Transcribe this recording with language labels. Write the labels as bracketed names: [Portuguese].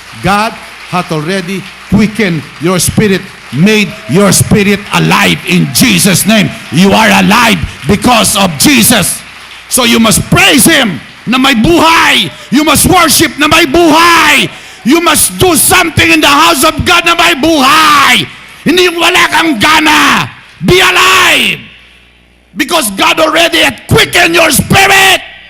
[English] God hath already quickened your spirit, made your spirit alive in Jesus' name. You are alive because of Jesus. So you must praise Him [Filipino] na may buhay. [English] You must worship [Filipino] na may buhay. [English] You must do something in the house of God na may buhay. [Filipino] Hindi yung wala kang gana. [English] Be alive. Because God already had quickened your spirit.